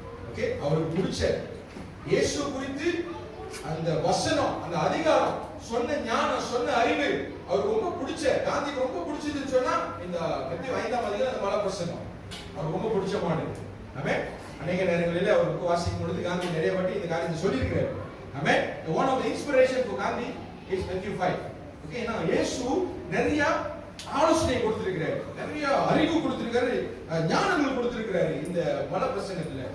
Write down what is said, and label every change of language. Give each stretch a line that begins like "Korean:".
Tamil: Okay, அவருக்கு பிடிச்ச இயேசு குறித்து அந்த வசனம், அந்த அதிகாரம், சொன்ன ஞானம், சொன்ன அறிவு அவருக்கு ரொம்ப பிடிச்ச, காந்திக்கு ரொம்ப பிடிச்சதுன்னு சொன்னா இந்த மத்தேயு 5ஆம் அதிகாரம் அந்த மலை பிரசங்கம் அவருக்கு ரொம்ப பிடிச்சமானது. ஆமென். அநேக நேரங்களில் அவருக்கு வாசிக்கும் பொழுது காந்தி நிறைய வாட்டி இந்த காரியத்தை சொல்லியிருக்கிறார். ஆமென்.
English: One of the inspiration for Gandhi is Matthew 5.
Tamil: Okay, ஏன்னா இயேசு நிறைய ஆலோசனை கொடுத்திருக்கிறார், நிறைய அறிவு கொடுத்திருக்காரு, ஞானங்கள் கொடுத்திருக்கிறாரு இந்த மலை பிரசங்கத்துல.